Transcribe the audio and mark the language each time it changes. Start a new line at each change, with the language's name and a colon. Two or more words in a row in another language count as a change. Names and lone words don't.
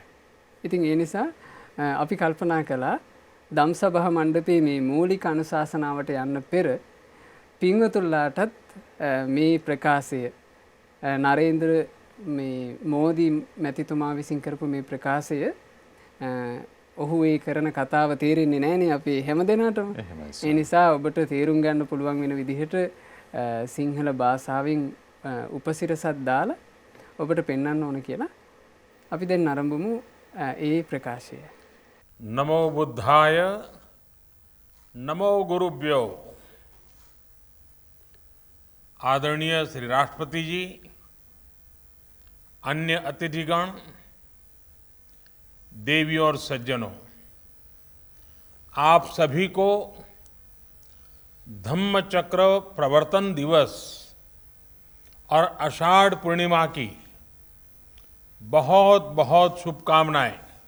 Sinhala: ඉතින් ඒ නිසා අපි කල්පනා කළා ධම්සභා මණ්ඩපයේ මේ මූලික අනුශාසනාවට යන්න පෙර පින්වතුන්ලාටත් මේ ප්‍රකාශය නරේන්ද්‍ර මෝදි මැතිතුමා විසින් කරපු මේ ප්‍රකාශය ඔහු ඒ කරන කතාව තේරෙන්නේ නැහනේ අපි හැමදෙනාටම. ඒ නිසා ඔබට තේරුම් ගන්න පුළුවන් වෙන විදිහට සිංහල භාෂාවෙන් උපසිරසක් දාලා ඔබට පෙන්වන්න ඕන කියලා අපි දැන් ආරම්භමු ඒ ප්‍රකාශය.
Sanskrit: नमो बुद्धाय नमो गुरुभ्यो।
Hindi: आदरणीय श्री राष्ट्रपति जी, अन्य अतिथिगण, देवी और सज्जनों, आप सभी को धम्म चक्र प्रवर्तन दिवस और आषाढ़ पूर्णिमा की बहुत बहुत शुभकामनाएं।